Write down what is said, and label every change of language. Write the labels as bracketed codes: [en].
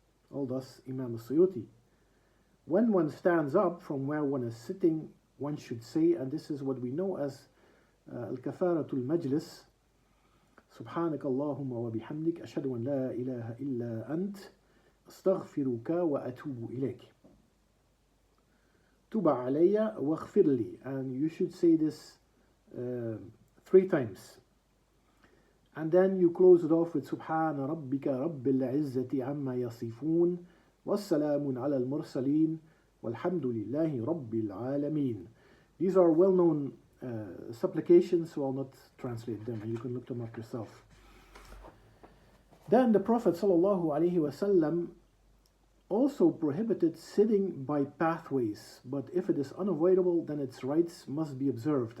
[en] All thus Imam al-Suyuti. When one stands up from where one is sitting, one should say, and this is what we know as al-kafaratul majlis, [ar] سبحانك اللهم وبحمدك أشهد أن لا إله إلا أنت أستغفرك وأتوب إليك تب علي واغفر لي. [en] And you should say this 3 times. And then you close it off with [ar] سبحان ربك رب العزة عما يصفون والسلام على المرسلين والحمد لله رب العالمين. [en] These are well-known supplications, so I'll not translate them, and you can look them up yourself. Then the Prophet ﷺ also prohibited sitting by pathways, but if it is unavoidable, then its rights must be observed.